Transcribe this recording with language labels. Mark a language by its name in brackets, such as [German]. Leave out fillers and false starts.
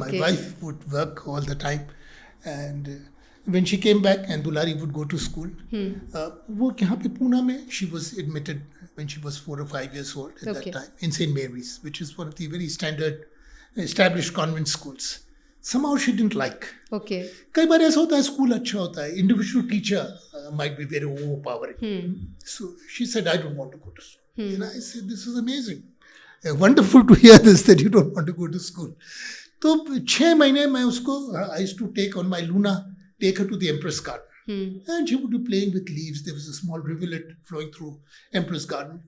[English] My wife would work all the time, and when she came back and Dulari would go to school, [Hindi] वो यहाँ पे पूना में, [English] she was admitted when she was 4 or 5 years old at that time in St. Mary's, which is one of the very standard established convent schools. Somehow she didn't like. Okay. [Hindi] कई बार ऐसा होता है, school अच्छा होता है, [English] individual teacher might be very overpowering. So she said, I don't want to go to school. And I said, this is amazing. Wonderful to hear this, that you don't want to go to school. [Hindi] तो 6 महीने मैं उसको, [English] I used to take on my Luna, take her to the Empress Garden. And she would be playing with leaves. There was a small rivulet flowing through Empress Garden.